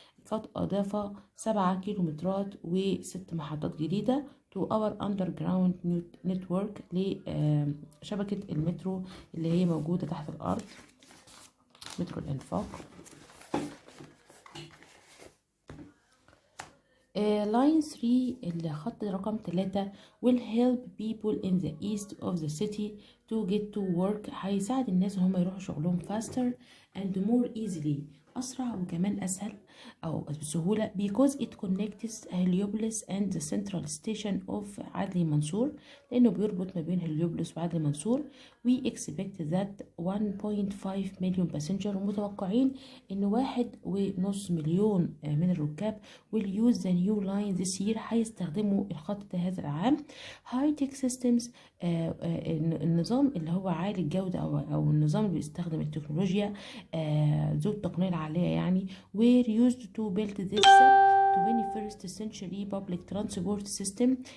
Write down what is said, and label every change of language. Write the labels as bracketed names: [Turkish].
[Arabic] قد أضاف 7 كيلومترات و6 محطات جديدة [English] to our underground network [Arabic] لشبكة المترو اللي هي موجودة تحت الأرض، مترو الإنفاق. [English] line 3 [Arabic] الخط رقم 3 [English] will help people in the east of the city to get to work. [Arabic] هيساعد الناس ان هم يروحوا شغلهم [English] faster and more easily، [Arabic] أسرع وكمان أسهل أو بسهولة، [English] because it connects [Arabic] هليوبلس [English] and the central station of [Arabic] عدلي منصور، لأنه بيربط ما بين هليوبلس وعدلي منصور. [English] we expect that 1.5 million passenger، [Arabic] ومتوقعين إن 1.5 مليون من الركاب [English] will use the new line this year، [Arabic] هيستخدموا الخط هذا العام. [English] high tech systems، [Arabic] النظام اللي هو عالي الجودة أو النظام اللي بيستخدم التكنولوجيا ذو التقنية العالية يعني [English] were used to build this 21st century public transport system.